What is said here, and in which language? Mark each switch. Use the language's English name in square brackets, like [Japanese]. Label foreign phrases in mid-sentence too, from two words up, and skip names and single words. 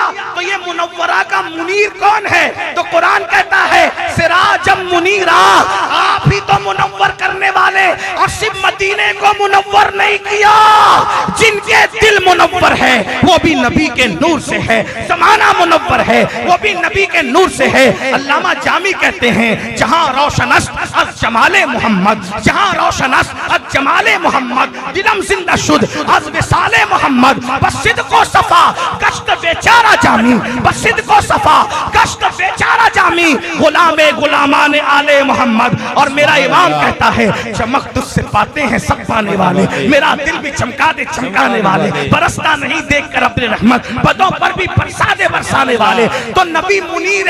[Urdu] تو یہ منورہ کا منیر کون ہے؟ تو قرآن کہتا ہے [Arabic] سراجم منیرا. [Urdu] آپ ہی تو منور کرنے والے. اور صرف مدینے کو منور نہیں کیا. جن کے دل منور ہے وہ بھی نبی کے نور سے ہے. زمانہ منور ہے وہ بھی نبی کے نور سے ہے. علامہ جامی کہتے ہیں [Persian] جہاں روشن است از جمال محمد. جہاں روشن است از جمال محمد دلم زندہ شد از وصال محمد. بصدق و صفا گشت بیچارہ جامی. بصدق و صفا گشت بیچارہ جامی. غلام غلامان آل محمد. [Urdu] اور میرا امام کہتا ہے چمک تجھ سے پاتے ہیں سب پانے والے. میرا دل بھی چمکا دے چمکانے والے. برستا نہیں دیکھ کر اپنے رحمت بدوں پر بھی برسا دے برسانے والے. تو نبی منیر ہے.